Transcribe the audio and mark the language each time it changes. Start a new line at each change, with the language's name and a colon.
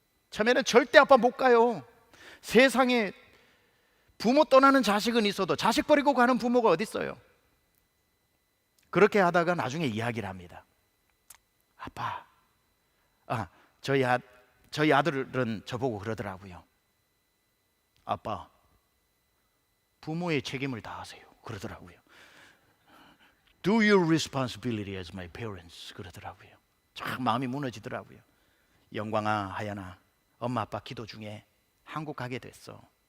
Korean: 처음에는 절대 아빠 못 가요. 세상에 부모 떠나는 자식은 있어도 자식 버리고 가는 부모가 어디 있어요? 그렇게 하다가 나중에 이야기를 합니다. 아빠, 저희 아들은 저보고 그러더라고요. 아빠, 부모의 책임을 다하세요. 그러더라고요.
English: Do your responsibility as my parents.
Korean: 그러더라고요. 참 마음이 무너지더라고요. 영광아, 하연아, 엄마 아빠 기도 중에 한국 가게 됐어.